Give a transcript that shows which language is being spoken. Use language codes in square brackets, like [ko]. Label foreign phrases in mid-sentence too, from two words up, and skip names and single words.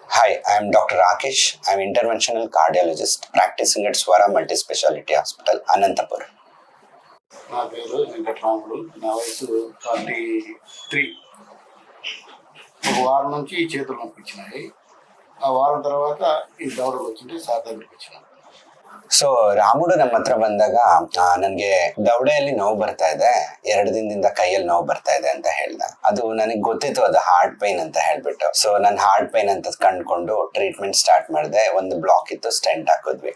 [en] I am Dr. Rakesh. I am interventional cardiologist practicing at Swara Multispeciality Hospital, Anantapur. [te] నా పేరు వెంకటరాముడు. నా వయసు 43. ఒక వారం నుంచి ఈ చేతులు నొప్పి వచ్చినాయి. ఆ వారం తర్వాత ఈ దవడలు వచ్చింది. సార్ దగ్గరికి వచ్చినాను. [kn] ಸೊ ರಾಮುಡು ನಮ್ಮ ಹತ್ರ ಬಂದಾಗ ನನ್ಗೆ ದವಡೆಯಲ್ಲಿ ನೋವು ಬರ್ತಾ ಇದೆ, 2 ದಿನದಿಂದ ಕೈಯಲ್ಲಿ ನೋವು ಬರ್ತಾ ಇದೆ ಅಂತ ಹೇಳ್ದ. ಅದು ನನಗೆ ಗೊತ್ತಿತ್ತು, ಅದು [en] heart pain [kn] ಅಂತ ಹೇಳ್ಬಿಟ್ಟು. ಸೊ ನಾನು [en] heart pain [kn] ಅಂತ ಕಂಡ್ಕೊಂಡು [en] treatment start [kn] ಮಾಡಿದೆ. ಒಂದು ಬ್ಲಾಕ್ ಇತ್ತು, ಸ್ಟೆಂಟ್ ಹಾಕಿದ್ವಿ.